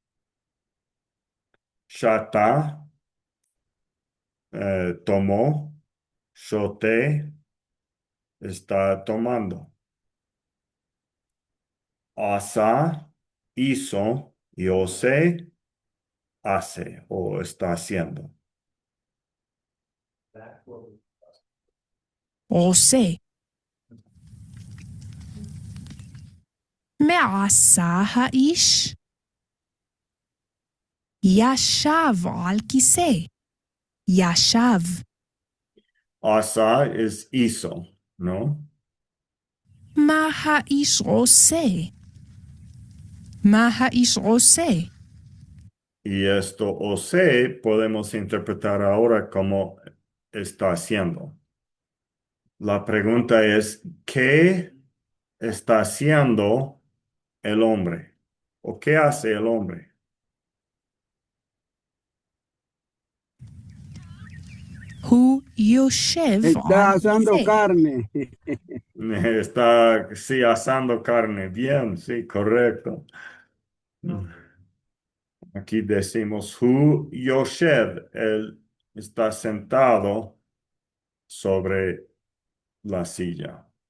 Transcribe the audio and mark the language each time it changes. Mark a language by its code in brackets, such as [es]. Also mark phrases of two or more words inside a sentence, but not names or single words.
[es] Shata tomó. Shote está tomando. Asa hizo y ose hace o está haciendo. [he] עושה. מה עשה האיש? ישב על כיסא. ישב. [es] Asa es hizo, ¿no? [he] מה האיש עושה? מה האיש עושה? [es] Y esto ose podemos interpretar ahora como está haciendo. La pregunta es, ¿qué está haciendo el hombre? ¿O qué hace el hombre? [he] הוא יושב [es] Está [he] על [es] asando [he] כיסא. [es] carne. Está, sí, asando carne. Bien, sí, correcto. Aquí decimos, [he] הוא יושב, [es] él está sentado sobre la silla.